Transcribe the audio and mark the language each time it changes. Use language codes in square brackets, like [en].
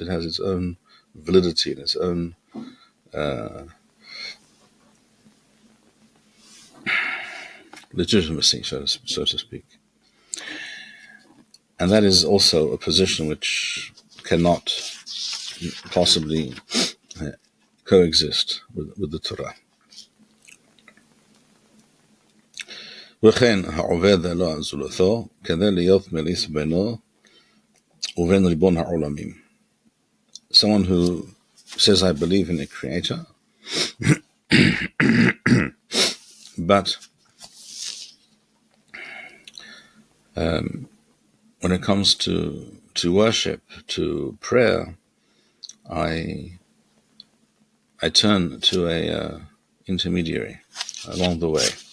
[en] It has its own validity and its own legitimacy, so to speak. And that is also a position which cannot possibly coexist with the Torah. [he] וכן העובד אלוה על זולתו כדי להיות מליץ בינו ובין ריבון העולמים. [en] Someone who says, I believe in a creator, but when it comes to worship, to prayer, I turn to a intermediary along the way.